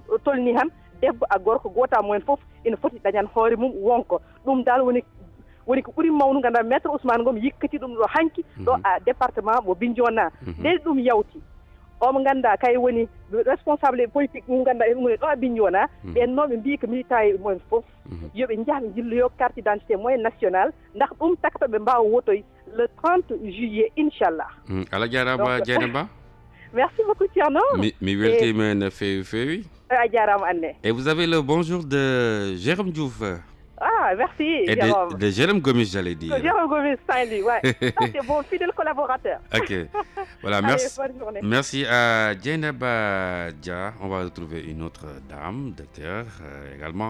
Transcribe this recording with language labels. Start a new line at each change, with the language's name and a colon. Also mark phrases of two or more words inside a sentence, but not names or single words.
Fula: tolni han debbo a gorko gota mumen foof ina foti dañan hoore mum wonko ɗum dal woni ko ɓuuri mawnu ganduɗa maître Ousmane Ngom yikkati ɗum ɗo hanki ɗo a département mo Bignona nde ɗum yawti omo ganduɗa kay woni
French: responsable politique
Fula: mum ganduɗa en ɗo a Bignona ɓen noon ɓe mbi ko militant e mumen foof yoɓe jaah ɓe jilloyo
French: carte d'identité moyen national
Fula: ndax ɗum takata ɓe mbawa wotoy
French: le 30 juillet
Fula: Inchallah. Allah jarama Dieynaba.
French: Merci beaucoup Thierno.
Fula: Mi weltima no feewi. A jarama Anne.
French: Et vous avez le bonjour de Jérôme Diouf. Ah merci, Et Jérôme. de Jérôme Gomis, j'allais dire. Jérôme Gomis, Saint-Louis, ouais. Ça, c'est bon, fidèle collaborateur. Ok. Voilà, Allez, merci. bonne journée. Merci à Dieynaba Dia. On va retrouver une autre dame de cœur également.